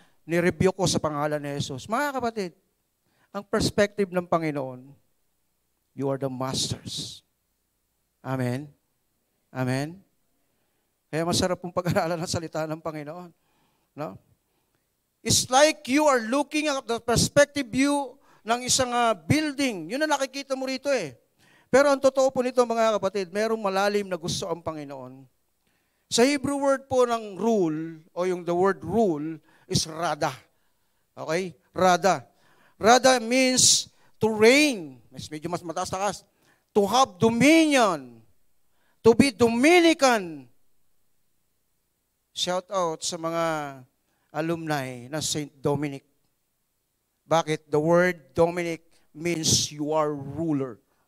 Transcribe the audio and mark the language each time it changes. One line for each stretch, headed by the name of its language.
Filipino: Ni-review ko sa pangalan ni Jesus. Mga kapatid, ang perspective ng Panginoon,
English: you are the masters.
Filipino: Amen? Kaya masarap pong pag-aralan ng salita ng Panginoon. No?
English: It's like you are looking at the perspective view ng isang building.
Filipino: Yun ang nakikita mo rito Pero ang totoo po nito mga kapatid, merong malalim na gusto ang Panginoon. Sa Hebrew word po ng rule, o yung the word rule, is rada. Okay? Rada.
English: Rada means to reign.
Filipino: Medyo mas mataas-taas.
English: To have dominion. To be Dominican.
Filipino: Shout out sa mga alumni ng St. Dominic.
English: Bakit? The word Dominic means you are ruler.